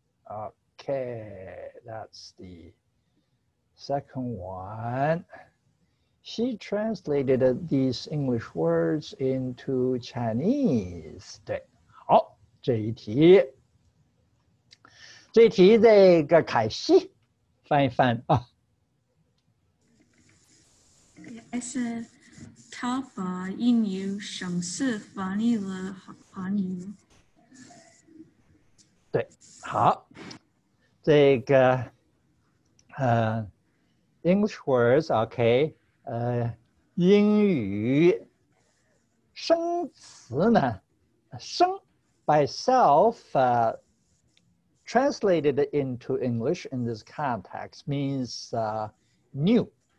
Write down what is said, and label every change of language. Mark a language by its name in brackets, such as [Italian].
[English] Okay, that's the second one. She translated these English words into Chinese. [Chinese] 对，好，这一题这个凯西翻一翻啊。 [English] I said [Chinese] 他把英语省事翻译了韩语。对，好，这个 [English] English words, OK， [Chinese] 英语生词呢，生 [English] by itself translated into English in this context means new.